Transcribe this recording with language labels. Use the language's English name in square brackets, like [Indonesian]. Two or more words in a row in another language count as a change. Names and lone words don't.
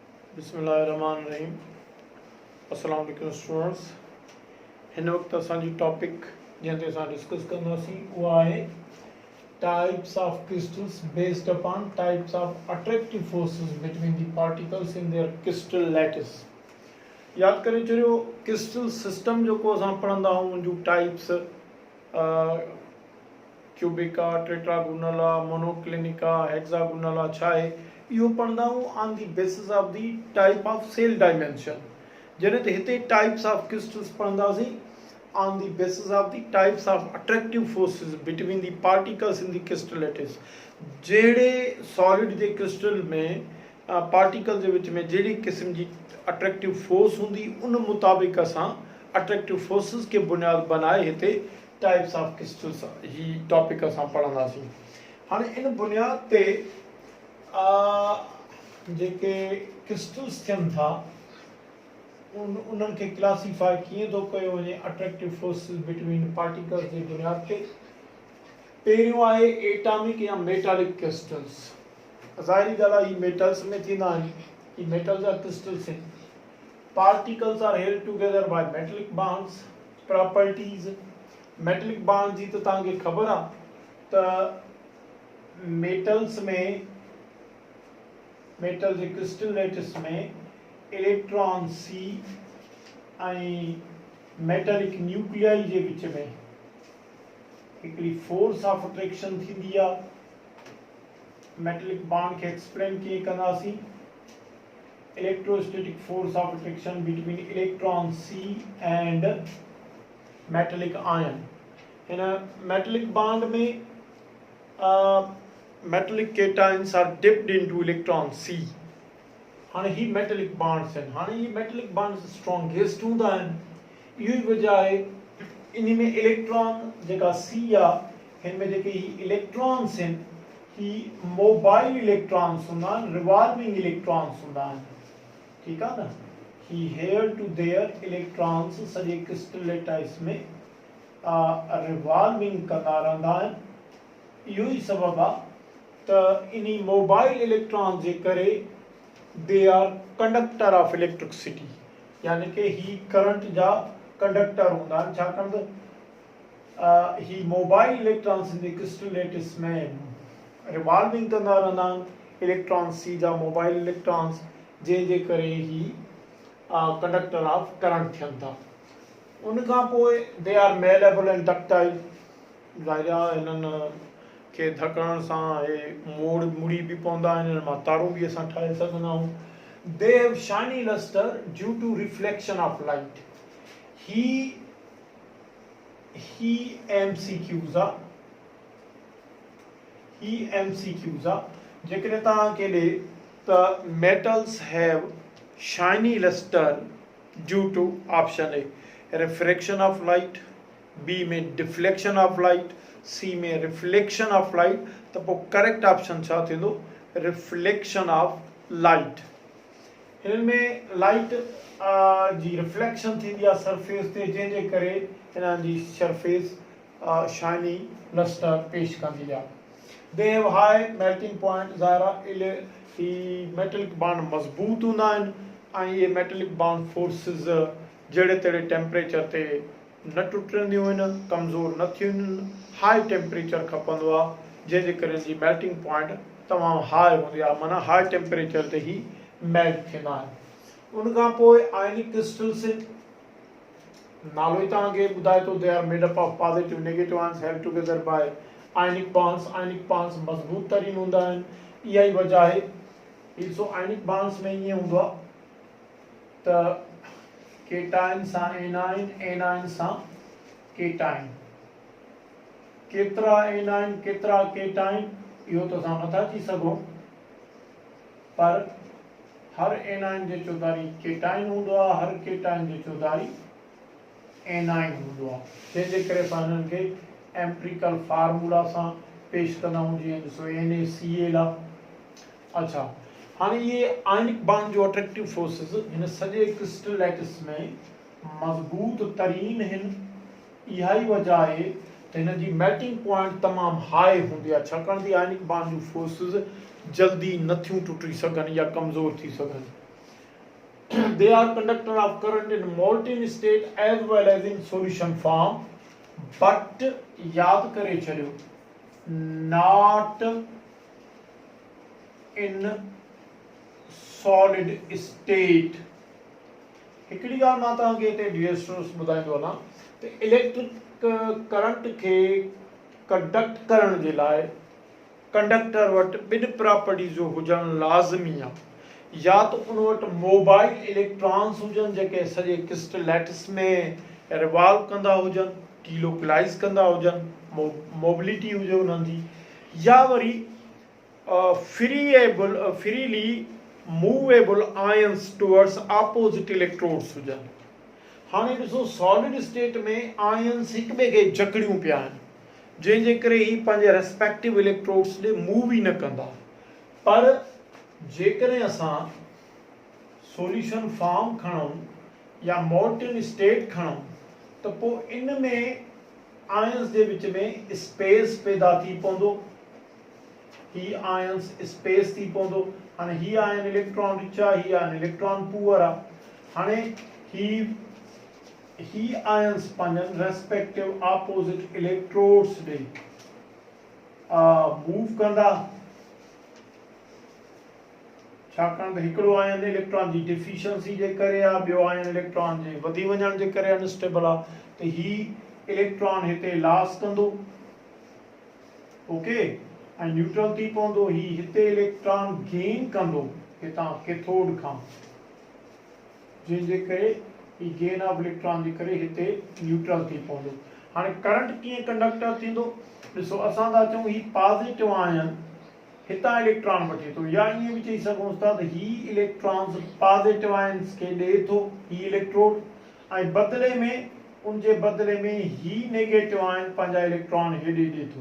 [Arabic] بسم الله الرحمن الرحيم. السلام عليكم स्टूडेंट्स। [Sindhi] हिन वक्त असांजी टॉपिक जंहिं ते असां डिस्कस कंदासीं उहा आहे [English] types of crystals based upon types of attractive forces between the particles in their crystal lattice. [Sindhi] याद करे छॾियो, [English] crystal system [Sindhi] जेको असां पढ़ंदा आहियूं उन जूं टाइप्स क्यूबिक आहे, टेट्रागोनल आहे, मोनोक्लिनिक आहे, हेक्सागोनल आहे, छा आहे इहो पढ़ंदा आहियूं [English] on the basis of the type of cell dimension. [Sindhi] जॾहिं त हिते [English] types of crystals [Sindhi] पढ़ंदासीं [English] on the basis of the types of attractive forces between the particles in the crystal lattice. [Sindhi] जहिड़े सॉलिड जे क्रिस्टल में पार्टिकल जे विच में जहिड़ी क़िस्म जी [English] attractive force [Sindhi] हूंदी उन मुताबिक़ असां [English] attractive forces [Sindhi] खे बुनियाद बनाए हिते [English] types of crystals [Sindhi] ही टॉपिक असां पढ़ंदासीं। हाणे इन बुनियाद ते जेके क्रिस्टल्स थियनि था उन्हनि खे क्लासीफाई कीअं थो कयो वञे [English] attractive forces between particles [Sindhi] जी बुनियाद ते। पहिरियों आहे एटॉमिक या [English] metallic crystals. [Sindhi] ज़ाहिरी ॻाल्हि आहे, ही मेटल्स में थींदा आहिनि, ही मेटल जा क्रिस्टल्स आहिनि। [English] particles are held together by metallic bonds. properties metallic bond [Sindhi] जी त तव्हांखे ख़बर आहे त मेटल्स में, मेटल जे [English] crystal lattice [Sindhi] में [English] electron sea [Sindhi] ऐं [English] metallic nuclei [Sindhi] जे विच में हिकिड़ी [English] force of attraction [Sindhi] थींदी आहे। [English] metallic bond [Sindhi] खे एक्सप्लेन कीअं कंदासीं? [English] electrostatic force of attraction between electron sea and metallic ion. हिन metallic bond में metallic cations are dipped into electron sea। [Sindhi] हाणे ही [English] metallic bonds [Sindhi] आहिनि। हाणे ही [English] metallic bonds strongest [Sindhi] हूंदा आहिनि। इहो ई वजह आहे इन में इलेक्ट्रॉन जेका सी आहे, हिन में जेके ही इलेक्ट्रॉन्स आहिनि ही [English] mobile electrons [Sindhi] हूंदा आहिनि, [English] revolving electrons [Sindhi] हूंदा आहिनि। ठीकु आहे न? ही [English] here to there electrons [Sindhi] सॼे [English] crystal lattice [Sindhi] में रिवॉल्विंग कंदा रहंदा आहिनि। इहो ई सबबु आहे त इन [English] mobile electron [Sindhi] जे करे [English] they are conductor of electricity, [Sindhi] यानी कि ही करंट जा कंडक्टर हूंदा आहिनि। छाकाणि त ही [English] mobile electrons [Sindhi] इन [English] crystal lattice [Sindhi] में रिवॉल्विंग कंदा रहंदा आहिनि, [English] electron sea [Sindhi] जा [English] mobile electrons, [Sindhi] जंहिंजे करे ही [English] conductor of current [Sindhi] थियनि था। उन खां पोइ [English] they are malleable and ductile. [Sindhi] ज़ाहिर आहे हिननि खे धकण सां हे मुड़ी बि पवंदा आहिनि, हिन मां तारूं बि असां ठाहे सघंदा आहियूं। [English] they have shiny lustre due to reflection of light. [Sindhi] ही MCQs आहे, ही MCQs आहे। जेकॾहिं तव्हांखे ॾे त [English] metals have shiny lustre due to option A refraction of light, B में deflection of light, C में reflection of light, [Sindhi] त पोइ करेक्ट ऑप्शन छा थींदो? [English] reflection of light. [Sindhi] हिन में लाइट जी रिफ्लेक्शन थींदी आहे सरफेस ते, जंहिंजे करे हिननि जी सरफेस [English] shiny lustre [Sindhi] पेश कंदी आहे। [English] they have high melting point. [Sindhi] ज़ाहिर ही [English] metallic bond [Sindhi] मज़बूत हूंदा आहिनि ऐं इहे [English] metallic bond forces [Sindhi] जहिड़े तहिड़े टेम्परेचर ते न टुटंदियूं आहिनि, कमज़ोर न थियूं आहिनि। [English] high temperature [Sindhi] खपंदो आहे, जंहिंजे करे जी [English] melting point [Sindhi] तमामु हाई हूंदी आहे, माना [English] high temperature [Sindhi] ते ही मेल्ट थींदा आहिनि। उन खां पोइ [English] ionic crystals, [Sindhi] नालो ई तव्हांखे ॿुधाए थो, [English] they are made up of positive negative ions held together by ionic bonds. ionic bonds [Sindhi] मज़बूत तरीन हूंदा आहिनि। इहा ई वजह आहे। ॾिसो [English] ionic bonds [Sindhi] में ईअं हूंदो आहे त केटाइन सां एनाइन, एनाइन सां केटाइन। केतिरा एनाइन केतिरा केटाइन इहो त असां नथा चई सघूं, पर हर एनाइन जे चौधारी केटाइन हूंदो आहे, हर केटाइन जे चौधारी एनाइन हूंदो आहे, जंहिंजे करे असां हिननि खे [English] empirical formula [Sindhi] सां पेश कंदा आहियूं, जीअं ॾिसो NaCl आहे। अच्छा, हाणे इहे [English] ionic bond [Sindhi] जो [English] attractive forces [Sindhi] हिन सॼे [English] crystal lattice [Sindhi] में मज़बूत तरीन आहिनि। इहा ई वजह आहे त हिन जी [English] melting point [Sindhi] तमामु हाई हूंदी आहे, छाकाणि त [English] ionic bond [Sindhi] जूं फोर्सिस जल्दी नथियूं टुटी सघनि या कमज़ोर थी सघनि। [English] they are conductor of current in molten state as well as in solution form, but [Sindhi] याद करे चलियो [English] not in solid state। [Sindhi] हिकिड़ी ॻाल्हि मां तव्हांखे हिते [English] dear students [Sindhi] ॿुधाईंदो वञा त [English] electric current [Sindhi] खे कंडक्ट करण जे लाइ कंडक्टर वटि ॿिनि प्रॉपर्टीज़ जो हुजणु लाज़मी आहे। या त उन वटि [English] mobile electrons [Sindhi] हुजनि जेके सॼे [English] crystal lattice [Sindhi] में रिवॉल्व कंदा हुजनि, डीलोकलाइज़ कंदा हुजनि, मोबिलिटी हुजे उन्हनि जी, या वरी [English] freely movable ions towards opposite electrodes [Sindhi] हुजनि। हाणे ॾिसो [English] solid state [Sindhi] में आयन्स हिक ॿिए खे जकड़ियूं पिया आहिनि, जंहिंजे करे ही पंहिंजे [English] respective electrodes [Sindhi] ॾे मूव ई न कंदा। पर जेकॾहिं असां [English] solution form [Sindhi] खणूं या [English] molten state [Sindhi] खणूं त पोइ इन में आयन्स जे विच में स्पेस पैदा थी पवंदो, ही [English] ions space [Sindhi] थी पवंदो। हाणे ही [English] ion electron rich [Sindhi] आहे, ही [English] ion electron poor [Sindhi] आहे। हाणे ही आयन्स पंहिंजनि [English] respective opposite electrodes [Sindhi] ॾे मूव कंदा, छाकाणि त हिकिड़ो [English] ion electron [Sindhi] जी डिफिशियंसी जे करे आहे, ॿियो [English] ion electron [Sindhi] जे वधी वञण जे करे अनस्टेबल आहे, त ही इलेक्ट्रॉन हिते लॉस कंदो, ओके, ऐं न्यूट्रल थी पवंदो। ही हिते [English] electron gain [Sindhi] कंदो हितां कैथोड खां, जंहिंजे करे ही [English] gain of electron [Sindhi] जे करे हिते न्यूट्रल थी पवंदो। हाणे करंट कीअं कंडक्टर थींदो, ॾिसो असां था चऊं ही [English] positive ion [Sindhi] हितां इलेक्ट्रॉन वठे थो, या ईअं बि चई सघूं था त ही [English] electrons positive ions [Sindhi] खे ॾे थो ही इलेक्ट्रोड, ऐं बदिले में उनजे बदिले में ही [English] negative ion [Sindhi] पंहिंजा इलेक्ट्रॉन हेॾे ॾे थो।